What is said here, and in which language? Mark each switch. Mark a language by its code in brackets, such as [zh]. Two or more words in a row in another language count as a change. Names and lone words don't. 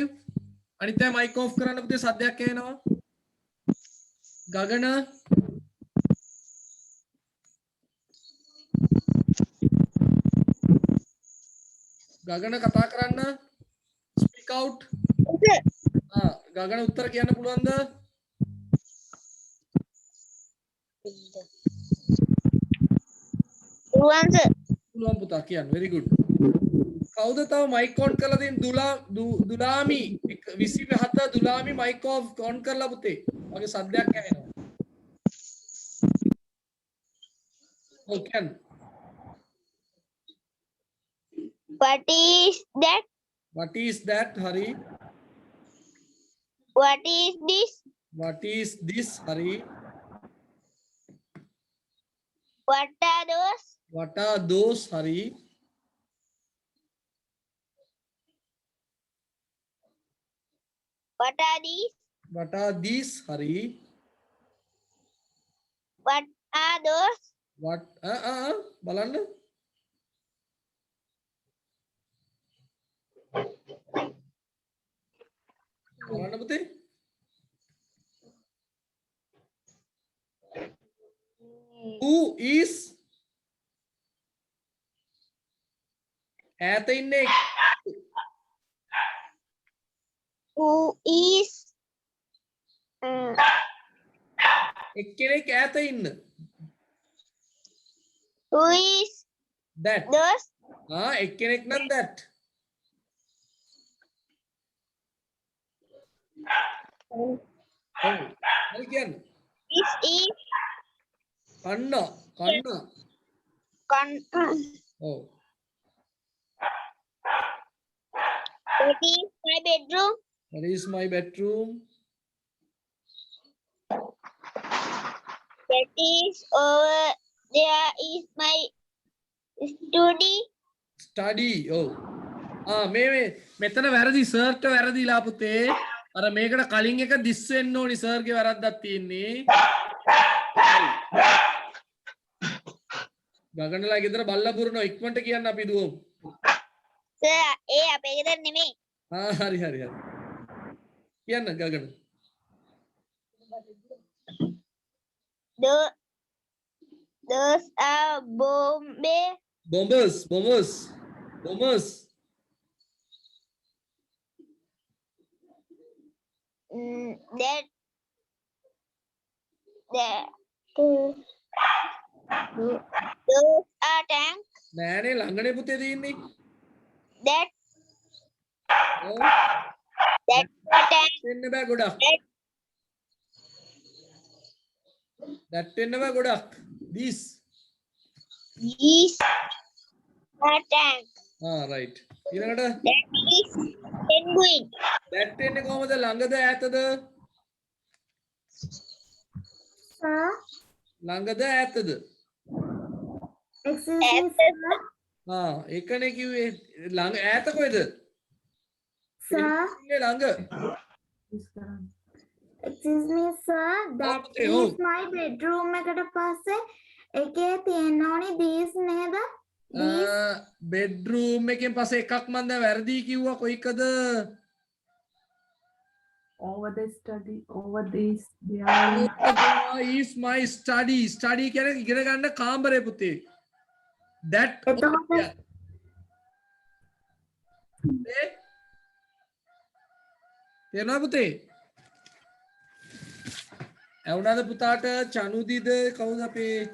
[si] අනිත් අය [en] mic off [si] කරන්න පුතේ සද්දයක් එනවා. ගගන කතා කරන්න. [en] Speak out. [si] ගගන උත්තර කියන්න පුළුවන්ද? පුළුවන් පුතා කියන්න. [en] very good. [si] කවුද තව [en] mic on [si] කරලා දෙන්න? දුලාමි 27 දුලාමි [en] mic off on [si] කරලා පුතේ. මගේ සද්දයක් ඇහෙනවා. [en] Okay. What is that? What is that, Hari? What is this? What is this, Hari? What are those? What are those, Hari? What are these? What are these, Hari? What are those? What? [si] බලන්න. බලන්න පුතේ. [en] Who is [si] ඈත ඉන්නේ? [en] Who is? [si] එක්කෙනෙක් ඈත ඉන්න. [en] Who is That. those? [si] එක්කෙනෙක් නම් that. හරි කියන්න. [en] This is [si] කන්න. ඔව්. [en] That is my bedroom. That is my bedroom. That is over there is my study. [si] ඔව්. මෙතන වැරදි සර්ට වැරදිලා පුතේ. අර මේකට කලින් එක දිස් වෙන්න ඕනි සර්ගේ වැරද්දක් තියෙන්නේ. ගගනලා ගෙදර බල්ලා පුරනවා ඉක්මනට කියන්න අපි දුවමු. සර් ඒ අපේ ගෙදර නෙමෙයි. හරි හරි හරි. කියන්න ගගන. [en] Those are bombers. that those are tanks [si] නෑනේ ළඟනේ පුතේ තියෙන්නේ. [en] that [si] ඔව්. [en] are tanks [si] දෙන්න බෑ ගොඩක්. that වෙන්න බෑ ගොඩක්. [en] these are tanks. [si] right. ඊළඟට [en] That is penguin. [si] that වෙන්නේ කොහමද ළඟද ඈතද? [en] Sir, [si] ළඟද ඈතද? [en] excuse me, sir. [si] ඒකනේ කිව්වේ ළඟ ඈත කොහෙද? [en] Sir, [si] ඉන්නේ ළඟ. [en] excuse me, sir. That okay, oh. is my bedroom [si] එකට පස්සේ එකේ තියෙන්න ඕනි these නේද? bedroom එකෙන් පස්සේ එකක් මන් දැන් වැරදි කිව්වා කොයිකද? [en] Over the study, over this, they are is my study. [si] Study කියන්නේ ඉගෙන ගන්න කාමරේ පුතේ. [en] that [si] එතකොට තේරුණා පුතේ? ඇවුනාද පුතාට චනුදිද කවුද අපේ